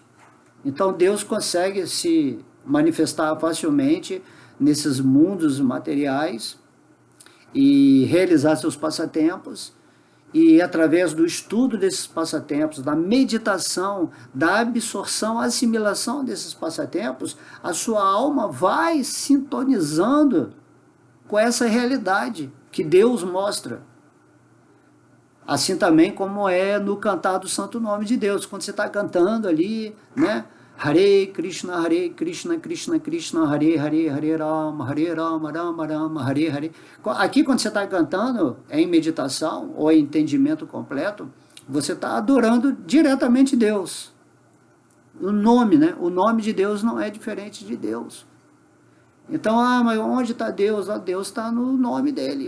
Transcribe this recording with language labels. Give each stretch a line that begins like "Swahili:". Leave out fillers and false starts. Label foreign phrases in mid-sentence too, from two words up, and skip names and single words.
Portuguese: Então Deus consegue se manifestar facilmente nesses mundos materiais e realizar seus passatempos, e através do estudo desses passatempos, da meditação, da absorção, assimilação desses passatempos, a sua alma vai sintonizando com essa realidade que Deus mostra. Assim também como é no cantar do santo nome de Deus, quando você está cantando ali, né,
Sanskrit: हरे कृष्ण, कृष्ण कृष्ण, हरे हरे, हरे राम, राम राम, हरे हरे.
Portuguese: Aqui quando você está cantando, em meditação ou em entendimento completo, você está adorando diretamente Deus. O nome, né? O nome de Deus não é diferente de Deus. Então, mas onde está Deus? Deus está no nome dele.